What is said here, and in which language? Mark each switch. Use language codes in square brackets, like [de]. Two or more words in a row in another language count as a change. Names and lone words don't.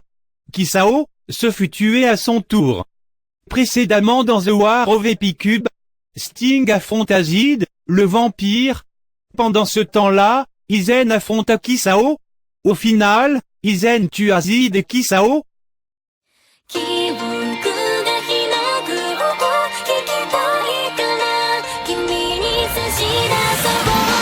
[fr] Kisao se fut tué à son tour. Précédemment dans The War of Epicube, Sting affronta Zid, le vampire. Pendant ce temps-là, Izen affronta Kisao. Au final, Izen tua Zid et Kisao. [ja] 記憶が開く音聞きたいから君に差し出そう